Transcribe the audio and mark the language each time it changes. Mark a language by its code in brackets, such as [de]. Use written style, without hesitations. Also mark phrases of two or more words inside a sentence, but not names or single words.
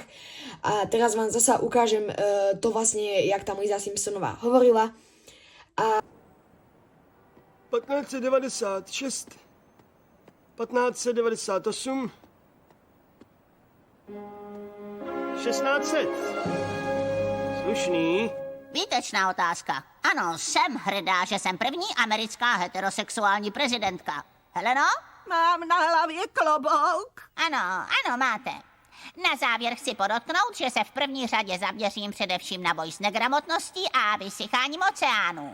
[sk] A teraz vám zasa ukážem to vlastne, jak tam Lisa Simpsonová hovorila. [cs] 1596, 1598, 1600. Slušný. Výtečná otázka. Ano, jsem hrdá, že jsem první americká heterosexuální prezidentka. Heleno? Mám na hlavě klobouk. Ano, máte. Na závěr chci podotknout, že se v první řadě zaměřím především na boj s negramotností a vysycháním oceánu.